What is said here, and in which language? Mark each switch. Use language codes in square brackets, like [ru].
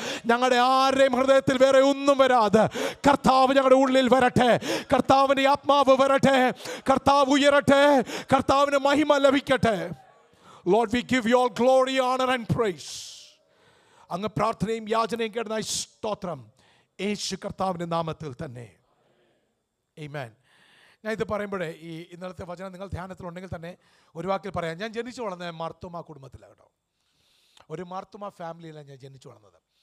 [ml] ഞങ്ങളുടെ ആരുടെയും ഹൃദയത്തിൽ വേറെ ഒന്നും വരാതെ കർത്താവ് ഞങ്ങളുടെ ഉള്ളിൽ വരട്ടെ. കർത്താവിൻ്റെ ആത്മാവ് വരട്ടെ, കർത്താവ് ഉയരട്ടെ, കർത്താവിന് മഹിമ ലഭിക്കട്ടെ. [en] Lord, we give you all glory, honor and praise. [ml] അങ്ങ് പ്രാർത്ഥനയും യാചനയും കേട്ടതായി സ്തോത്രം, യേശു കർത്താവിൻ്റെ നാമത്തിൽ തന്നെ. ആമേൻ. ഞാൻ ഇത് പറയുമ്പോഴേ ഈ ഇന്നലത്തെ വചനം നിങ്ങൾ ധ്യാനത്തിലുണ്ടെങ്കിൽ തന്നെ ഒരു വാക്കിൽ പറയാം. ഞാൻ ജനിച്ചു വളർന്നത് മാർത്തോമ കുടുംബത്തിലാണ് കേട്ടോ. ഒരു മാർത്തോമ ഫാമിലിയിലാണ് ഞാൻ ജനിച്ചു വളർന്നത്.